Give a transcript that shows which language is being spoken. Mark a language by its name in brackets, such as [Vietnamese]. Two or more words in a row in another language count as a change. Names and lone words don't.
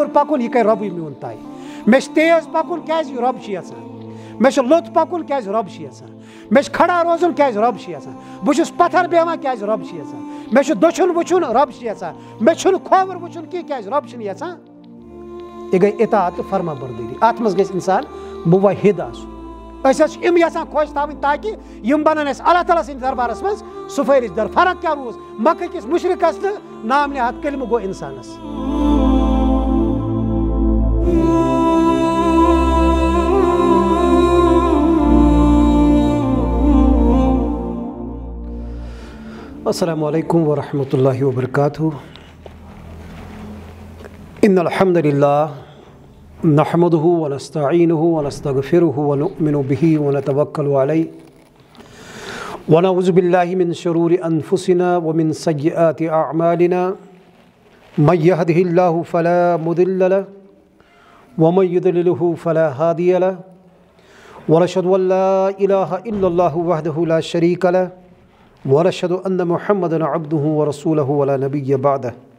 [Kashmiri] پکن یہ کر رۄبٕے میون طے مے تیز پکن کیازِ یہِ رۄب چھُ یژھان مے لوٚت پکن کیازِ رۄب چھُ یژھان مے کھڑا روزُن کیازِ رۄب چھُ یژھان بہٕ چھُس پتھر بیہوان کیازِ رۄب چھُ یژھان مے دۄچھُن وٕچھُن رۄب چھُ یژھان مے چھُنہٕ کھوور وٕچھُن کینٛہہ کیازِ رۄب چھُنہٕ یژھان یہ گئی اطاعت تہٕ فرما بردٲری اتھ منٛز گژھِ انسان موحد آسُن أسۍ حظ چھِ یِم یژھان خۄش تھاوٕنۍ تاکہِ یِم بنن اَسہِ اللہ تعالیٰ سٕنٛدِس دربارس منٛز سُفٲرِش در فرق کیٛاہ روٗز مکہ کِس مُشرِکس تہٕ نام نہاد کلمہٕ گوٚو اِنسانس [Arabic] السلام علیکم ورحمۃ اللہ وبرکاتہ ان الحمد للہ نحمده ونستعینه ونستغفره ونؤمن به ونتوکل علیہ ونعوذ باللہ من شرور انفسنا ومن سیئات اعمالنا من يهده اللہ فلا مضل له ومن يضلله فلا هادی له ونشهد ان لا الہ الا اللہ وحدہ لا شریک له ونشهد ان محمدا عبده ورسوله ولا نبی بعدہ